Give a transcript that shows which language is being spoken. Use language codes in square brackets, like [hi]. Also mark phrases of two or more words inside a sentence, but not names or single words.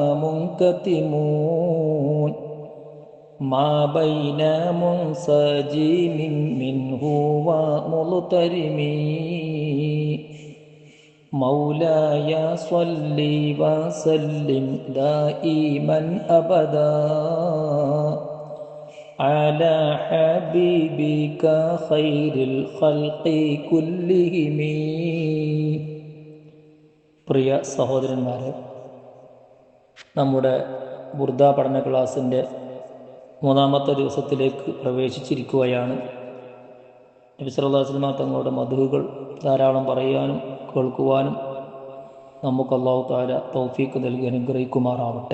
[ar] منكتمون ما بين منسجم منه ومضطرم مولاي صل وسلم دائما أبدا على حبيبك خير الخلق كلهم. [ml] പ്രിയ സഹോദരന്മാരെ, നമ്മുടെ ബുർദ പഠന ക്ലാസിൻ്റെ മൂന്നാമത്തെ ദിവസത്തിലേക്ക് പ്രവേശിച്ചിരിക്കുകയാണ്. നബി [ar] صلى الله عليه وسلم [ml] തങ്ങളുടെ മദ്ഹുകൾ ധാരാളം പറയാനും കേൾക്കുവാനും നമുക്ക് [ar] الله تعالى [ml] തൗഫീഖ് നൽകി അനുഗ്രഹിക്കുമാറാവട്ടെ.